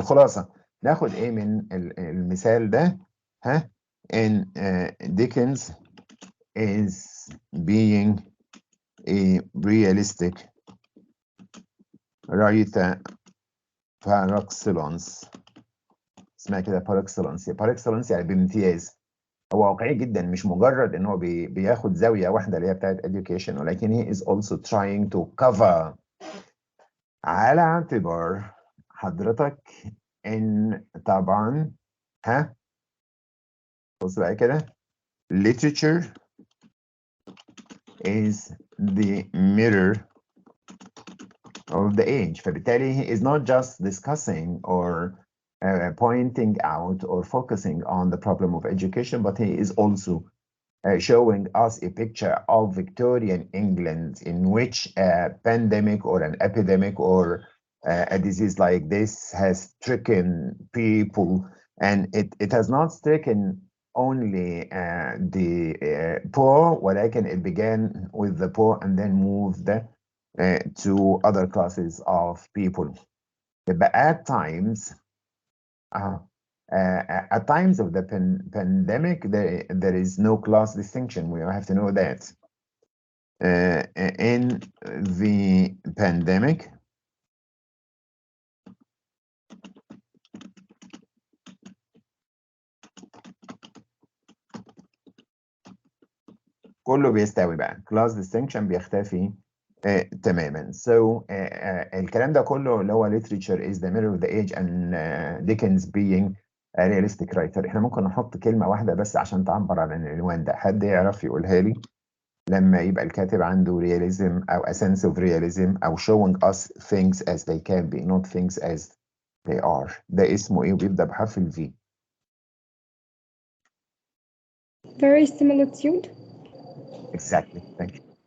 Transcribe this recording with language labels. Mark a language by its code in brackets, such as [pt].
[ar] الخلاصة ناخد من المثال ده, ها, [en] in Dickens is being a realistic writer par excellence. [ar] اسمها كده par excellence. par excellence يعني بامتياز. هو واقعي جدا, مش مجرد ان هو بياخد زاوية واحدة اللي هي بتاعت education, ولكن [en] he is also trying to cover, [ar] على اعتبار حضرتك ان طبعا ها بص بقى كده [en] literature is the mirror of the age. فبالتالي he is not just discussing or pointing out or focusing on the problem of education, but he is also showing us a picture of Victorian England in which a pandemic or an epidemic or a disease like this has stricken people, and it has not stricken only the poor, ولكن it began with the poor and then moved to other classes of people. But at times of the pandemic, there is no class distinction. We have to know that. In the pandemic, [ar] كله بيستوي بقى. class distinction بيختفي تماما. So الكلام ده كله اللي هو [en] literature is the mirror of the age and Dickens being a realistic writer. [ar] احنا ممكن نحط كلمة واحدة بس عشان تعبر عن العنوان ده. حد يعرف يقولها لي؟ لما يبقى الكاتب عنده [en] realism أو a sense of realism أو showing us things as they can be not things as they are. [ar] ده اسمه إيه وبيبدأ بحرف ال V. [en] Verisimilitude. Exactly. Thank you.